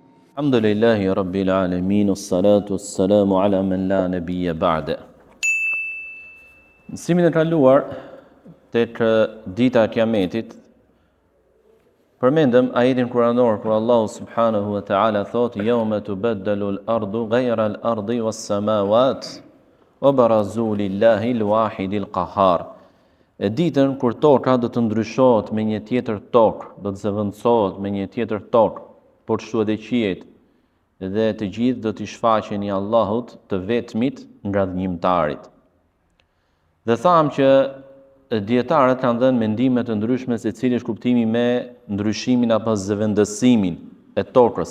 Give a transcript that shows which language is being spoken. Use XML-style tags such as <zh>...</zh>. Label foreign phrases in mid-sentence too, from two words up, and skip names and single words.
<ar>الحمد لله رب العالمين، والصلاة والسلام على من لا نبي بعده.</ar> <sq>Mësimin e kaluar tek dita e Kiametit, përmendëm ajetin kuranor kur Allahu</sq> <ar>سبحانه وتعالى</ar> <sq>thot:</sq> <ar>"يوم تبدل الأرض غير الأرض والسماوات وبرزوا لله الواحد القهار."</ar> <sq>E ditën kur toka do të ndryshohet me një tjetër tokë, do të zëvendësohet me një tjetër tokë, por kështu edhe qiejt, dhe të gjithë do t'i shfaqen i Allahut të vetmit nga dhënjimtarit. Dhe thamë që dietarët kanë dhënë mendime të ndryshme se cili është kuptimi me ndryshimin apo zëvendësimin e tokës.</sq>